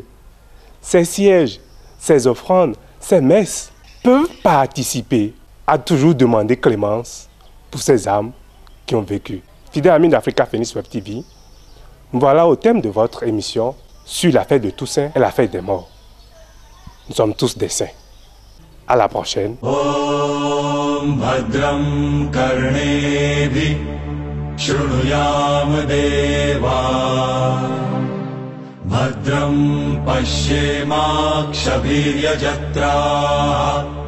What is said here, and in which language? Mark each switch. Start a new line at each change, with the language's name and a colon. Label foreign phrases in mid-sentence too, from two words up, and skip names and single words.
French: Ces sièges, ces offrandes, ces messes peuvent participer à toujours demander clémence pour ces âmes qui ont vécu. Fidèles amis d'Africa Phoenix Web TV, voilà au thème de votre émission sur la fête de Toussaint et la fête des morts. Nous sommes tous des saints. À la prochaine.
Sanskrit: ॐ भद्रं कर्णेभिः शृणुयाम देवा भद्रं पश्येमाक्षभिर् यजत्राः